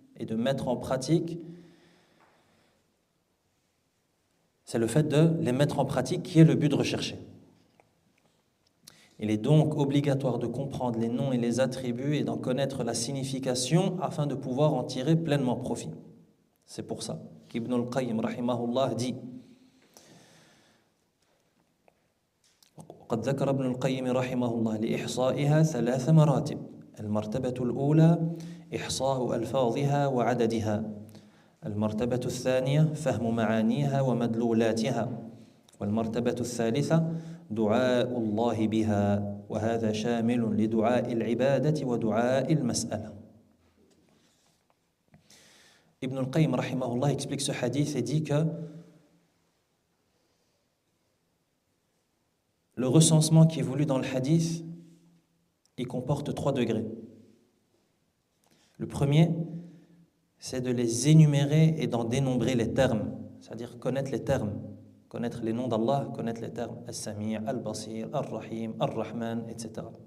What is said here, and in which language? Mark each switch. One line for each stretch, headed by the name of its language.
French: Et de mettre en pratique, c'est le fait de les mettre en pratique qui est le but recherché. Il est donc obligatoire de comprendre les noms et les attributs et d'en connaître la signification afin de pouvoir en tirer pleinement profit. C'est pour ça qu'Ibn al-Qayyim rahimahullah dit
Arabic: قد ذكر ابن القيم رحمه الله لإحصائها 3 مراتب. المرتبة الأولى إحصاء ألفاظها وعددها. المرتبة الثانية فهم معانيها ومدلولاتها. والمرتبة الثالثة دعاء الله بها وهذا شامل لدعاء العبادة ودعاء المسألة.
French: Ibn al-Qayyim rahimahullah explique ce hadith et dit que le recensement qui est voulu dans le hadith, il comporte 3 degrés. Le premier, c'est de les énumérer et d'en dénombrer les termes, c'est-à-dire connaître les termes, connaître les noms d'Allah, connaître les termes As-Sami', Al-Basir, Ar-Rahim, Ar-Rahman, etc.